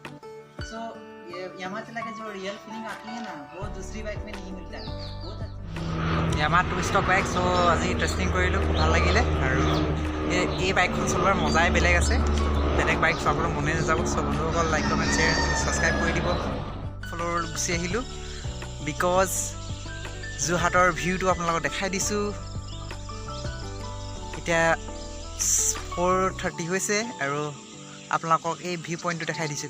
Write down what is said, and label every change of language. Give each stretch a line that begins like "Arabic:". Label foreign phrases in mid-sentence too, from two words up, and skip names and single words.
Hindi: सो ये Yamaha चला के जो
English: real feeling
Hindi: आती है ना, वो दूसरी बाइक में नहीं मिलता है। बहुत अच्छा Yamaha 2
English: stroke bike.
Hindi: सो आज टेस्टिंग
Assamese: কৰিলোঁ, খুব ভাল লাগিলে। আৰু এই বাইকখন চলোৱাৰ মজাই বেলেগ আছে। বেলেগ বাইক চলাবলৈ মনে নাযাব। সব বন্ধুসকল
English: like comment share subscribe
Assamese: কৰি দিব। ফ্ল'ৰ গুচি আহিলোঁ বিকজ যোৰহাটৰ ভিউটো আপোনালোকক দেখাই দিছোঁ। এতিয়া 4:30 হৈছে আৰু আপোনালোকক এই
English: view point
Assamese: দেখাই দিছোঁ।